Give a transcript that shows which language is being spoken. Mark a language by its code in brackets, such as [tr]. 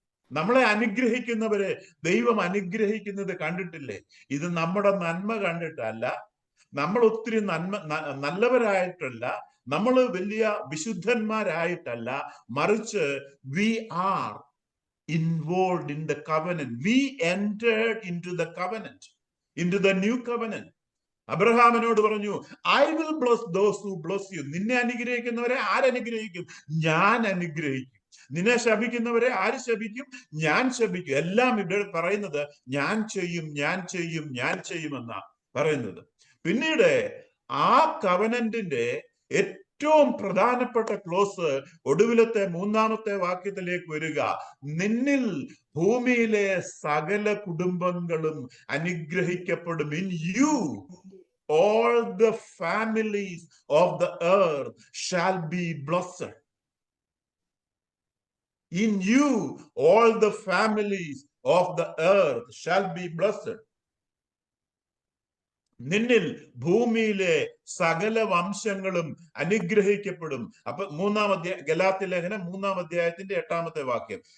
[ml] നമ്മളെ അനുഗ്രഹിക്കുന്നവരെ ദൈവം അനുഗ്രഹിക്കുന്നത് കണ്ടിട്ടില്ലേ? ഇത് നമ്മുടെ നന്മ കണ്ടിട്ടല്ല, നമ്മൾ ഒത്തിരി നല്ലവരായിട്ടല്ല, നമ്മൾ വലിയ വിശുദ്ധന്മാരായിട്ടല്ല, മറിച്ച് [en] we are involved in the covenant. We entered into the covenant, into the new covenant. [ml] അബ്രഹാമിനോട് പറഞ്ഞു, [en] I will bless those who bless you. [ml] നിന്നെ അനുഗ്രഹിക്കുന്നവരെ ആരനുഗ്രഹിക്കും? ഞാൻ അനുഗ്രഹിക്കും. നിന്നെ ശപിക്കുന്നവരെ ആര് ശപിക്കും? ഞാൻ ശപിക്കും. എല്ലാം ഇവിടെ പറയുന്നത് ഞാൻ ചെയ്യുമെന്നാ പറയുന്നത്. പിന്നീട് ആ കവനന്റിന്റെ ഏറ്റവും പ്രധാനപ്പെട്ട ക്ലോസ് ഒടുവിലത്തെ 3-ാമത്തെ വാക്യത്തിലേക്ക് വരിക. നിന്നിൽ ഭൂമിയിലെ സകല കുടുംബങ്ങളും അനുഗ്രഹിക്കപ്പെടും. [en] In you all the families of the earth shall be blessed. In you all the families of the earth shall be blessed. [ml] നിന്നിൽ ഭൂമിയിലെ സകല വംശങ്ങളും അനുഗ്രഹിക്കപ്പെടും. അപ്പൊ ഗലാത്യ ലേഖനം 3-ാം അധ്യായത്തിന്റെ 8-ാമത്തെ വാക്യം.